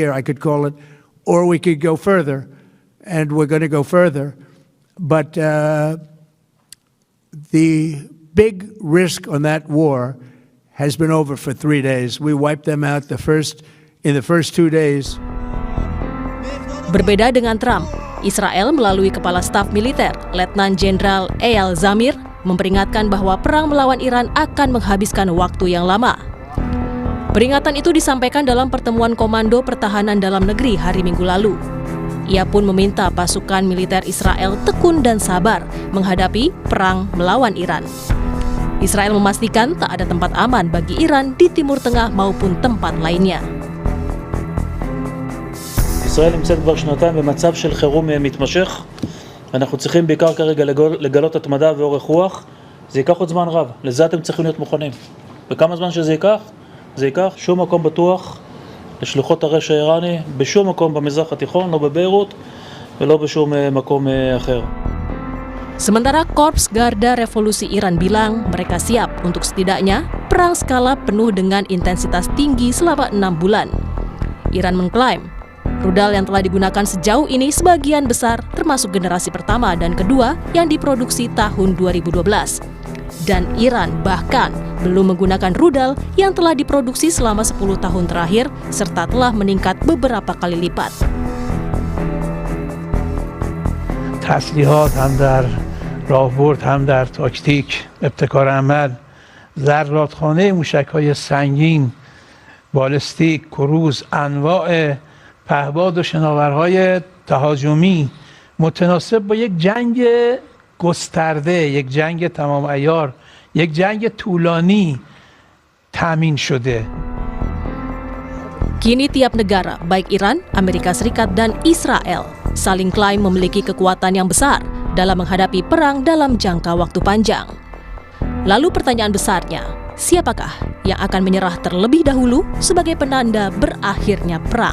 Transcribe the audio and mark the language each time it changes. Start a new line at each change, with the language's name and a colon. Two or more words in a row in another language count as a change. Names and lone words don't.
English: I could call it, or we could go further. And we're going to go further. But the big risk on that war has been over for 3 days. We wiped them out in the first 2 days.
Indonesian: Berbeda dengan Trump, Israel melalui Kepala Staf Militer, Letnan Jenderal Eyal Zamir, memperingatkan bahwa perang melawan Iran akan menghabiskan waktu yang lama. Peringatan itu disampaikan dalam pertemuan Komando Pertahanan Dalam Negeri hari Minggu lalu. Ia pun meminta pasukan militer Israel tekun dan sabar menghadapi perang melawan Iran. Israel memastikan tak ada tempat aman bagi Iran di Timur Tengah maupun tempat lainnya.
Hebrew: ישראל נמצאת כבר שנתיים במצב של חירום מתמשך. אנחנו צריכים בעיקר כרגע לגלות התמדה ואורך רוח. זה ייקח עוד זמן רב. לזה אתם צריכים להיות מוכנים. וכמה זמן שזה ייקח? זה ייקח שום מקום בטוח לשלוחות הרש האיראני בשום מקום במזרח התיכון, לא בביירות ולא בשום מקום אחר.
Indonesian: Sementara Korps Garda Revolusi Iran bilang mereka siap untuk setidaknya perang skala penuh dengan intensitas tinggi selama 6 bulan. Iran mengklaim rudal yang telah digunakan sejauh ini sebagian besar termasuk generasi pertama dan kedua yang diproduksi tahun 2012. Dan Iran bahkan belum menggunakan rudal yang telah diproduksi selama 10 tahun terakhir serta telah meningkat beberapa kali lipat.
Persian: تسلیحات هم در راهبرد هم در تاکتیک ابتکار عمل ذراتخانه موشک‌های سنگین بالستیک کروز انواع پهباد و شناورهای تهاجمی متناسب با یک جنگ گسترده، یک جنگ تمام عیار، یک جنگ طولانی تامین شده.
Indonesian: Kini tiap negara, baik Iran, Amerika Serikat, dan Israel, saling klaim memiliki kekuatan yang besar dalam menghadapi perang dalam jangka waktu panjang. Lalu pertanyaan besarnya, siapakah yang akan menyerah terlebih dahulu sebagai penanda berakhirnya perang?